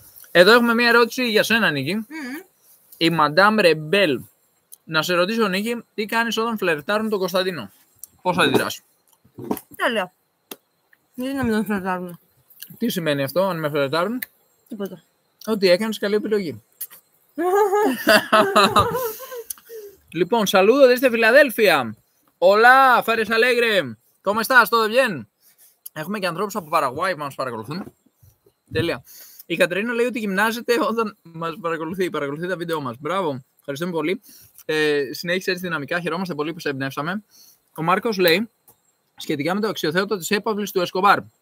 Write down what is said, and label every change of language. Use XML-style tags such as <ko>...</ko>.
<el>Εδώ έχουμε μία ερώτηση για σένα, Νίκη. Η Madame Rebel. Να σε ρωτήσω, Νίκη, τι κάνεις όταν φλερτάρουν τον Κωνσταντίνο? Πώς θα αντιδράσεις? Τέλεια. Γιατί να μην τον φλερτάρουν? Τι σημαίνει αυτό, αν με φλερτάρουν? Τίποτα. Ότι έκανες καλή επιλογή.</el> <es>Λοιπόν, saludo desde Filadelfia. Hola, Fares Alegre. ¿Cómo estás? ¿Todo bien?</es> <el>Έχουμε και ανθρώπους από Παραγουάη που μας παρακολουθούν. Τέλεια. Η Κατερίνα λέει ότι γυμνάζεται όταν μας παρακολουθεί τα βίντεο μας. Μπράβο, ευχαριστούμε πολύ. Συνέχισε έτσι δυναμικά, χαιρόμαστε πολύ που σε εμπνεύσαμε. Ο Μάρκος λέει σχετικά με το αξιοθέωτο της έπαυλης του Εσκομπάρ.</el>